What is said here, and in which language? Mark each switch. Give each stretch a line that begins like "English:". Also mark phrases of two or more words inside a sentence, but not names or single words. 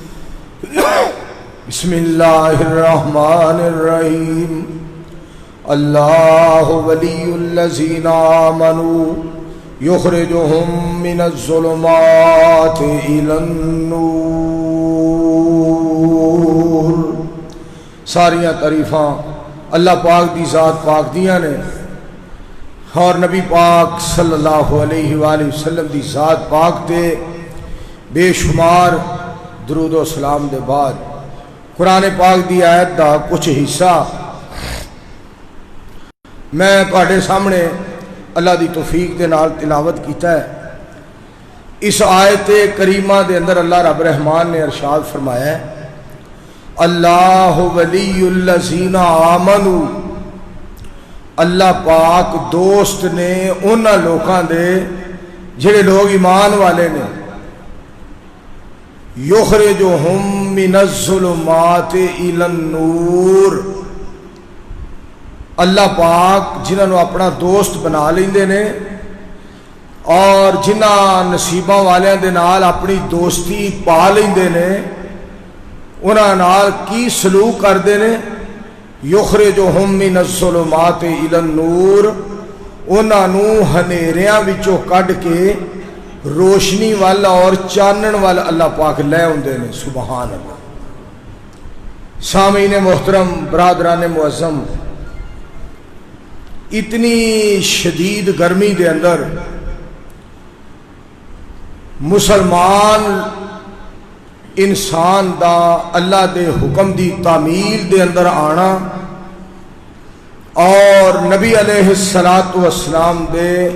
Arabic: بسم الله الرحمن الرحيم. الله ولي الذين آمنوا يخرجهم من الظلمات إلى النور.
Punjabi: ساریاں تعریفاں اللہ پاک دی ذات پاک دیاں نے اور نبی پاک صلی اللہ علیہ وآلہ وسلم دی ذات پاک دے بے شمار درود و سلام دے بعد قرآن پاک دی آیت دا کچھ حصہ میں تواڈے سامنے اللہ دی توفیق دے نال تلاوت کیتا ہے. اس آیت کریمہ دے اندر اللہ رب رحمان نے ارشاد فرمایا ہے
Arabic: اللہ ولی الذین آمنوا.
Punjabi: اللہ پاک دوست نے انہاں لوکاں دے جڑے لوگ ایمان والے نے.
Arabic: یخرجہم من الظلمات الی النور.
Punjabi: اللہ پاک جنہاں نو اپنا دوست بنا لیندے نے اور جنہاں نصیباں والیاں دے نال اپنی دوستی پا لیندے نے انہاں نال کی سلوک کردے نے.
Arabic: یخرجہم من الظلمات الی النور.
Punjabi: انہاں نو ہنیریاں وچوں کڈ کے روشنی والا اور چانن والا اللہ پاک لے اوندے نے.
Arabic: سبحان اللہ.
Punjabi: سامعین محترم، برادران معظم، اتنی شدید گرمی دے اندر مسلمان انسان دا اللہ دے حکم دی تعمیل دے اندر آنا اور نبی علیہ الصلاۃ والسلام دے